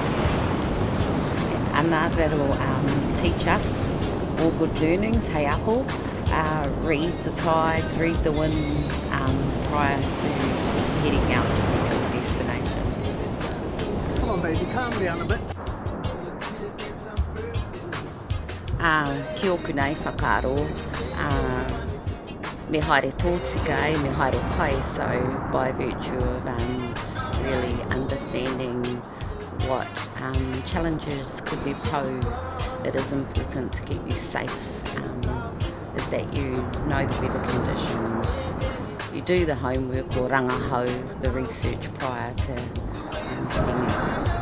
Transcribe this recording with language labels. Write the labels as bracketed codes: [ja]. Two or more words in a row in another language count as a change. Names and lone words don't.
[en] And Anna, that'll teach us all good learnings, hey Apple. Read the tides, read the winds prior to heading out to a destination. Come on baby, calm down a bit. [mi] Kia oku nei whakaaro, me haere tōtika, me haere pai, [en] so by virtue of really understanding what challenges could be posed, it is important to keep you safe, is that you know the weather conditions, you do the homework or rangahau, the research prior to heading out.